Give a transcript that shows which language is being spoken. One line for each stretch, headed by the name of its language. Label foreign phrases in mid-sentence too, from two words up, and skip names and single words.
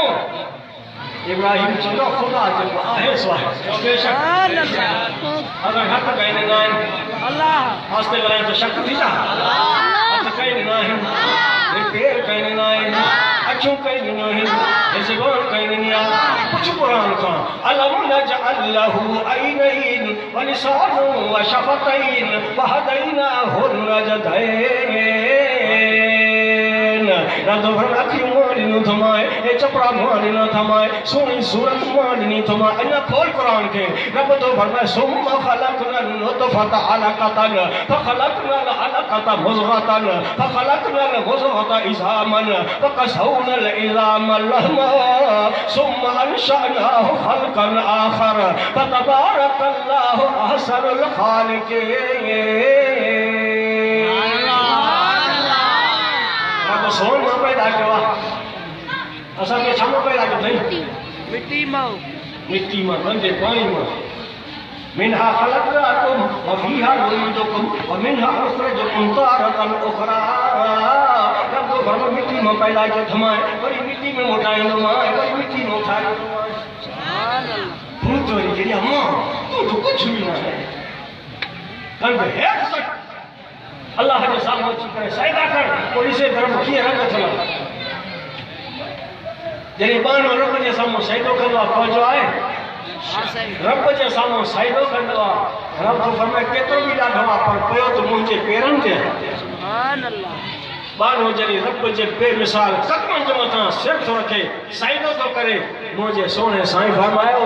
Sindhi: इब्राहिम चवंदो ख़ुदा जेको आहे सो आहे बेशक अगर हथ कहीं न आहिनि आस्ते ॻाल्हाइनि त शक थी जा हथ कहीं न आहिनि पेर कहीं न आहिनि अखियूं कहीं न आहिनि ज़ुबान कहीं न आहे कुझु क़ुरान खां
Arabic: ألم نجعل له عينين ولسانا وشفتين وهديناه
Sindhi: नजदैन रब अखियूं मां ॾिनो थमाए हे चपड़ा मां ॾिना थमाए सोनी सूरत मां ॾिनी थमाए अञा खोल क़ुरान खे रब तो फरमाए
Arabic: ثم خلقنا النطفة علقة فخلقنا العلقة مضغة فخلقنا المضغة عظاما فكسونا العظام لحما ثم أنشأناه خلقا آخر فتبارك الله أحسن
Sindhi: ख़ालिक़ीन सोन मां पैदा कयो आहे असांखे छा मां पैदा कयो अथई मिट्टी मां गंदे पाणी मां
Arabic: منها خلقناكم وفيها نعيدكم ومنها نخرجكم تارة أخرى
Sindhi: रब भर मिट्टी मां पैदा कयो थमाए वरी मिट्टी में मोटाईंदो मां वरी मिट्टी में उठाईंदो भूत वरी कहिड़ी मां तूं तो कुझु बि न आहे कंदे हेठि सट अल्लाह के सामने अची करे सजदा कर पोइ ॾिसे तरफ़ कीअं रंग थियल जॾहिं बानो रब जे साम्हूं सजदो कंदो आहे पहुचो आहे रब जे साम्हूं सजदो कंदो आहे रब तो फरमाए केतिरो बि ॾाढो आहे पर पियो त मुंहिंजे पेरनि ते बानो जॾहिं रब जे बेमिसाल क़दमनि जे मथां सिर थो रखे सजदो थो करे मुंहिंजे सोने साईं फरमायो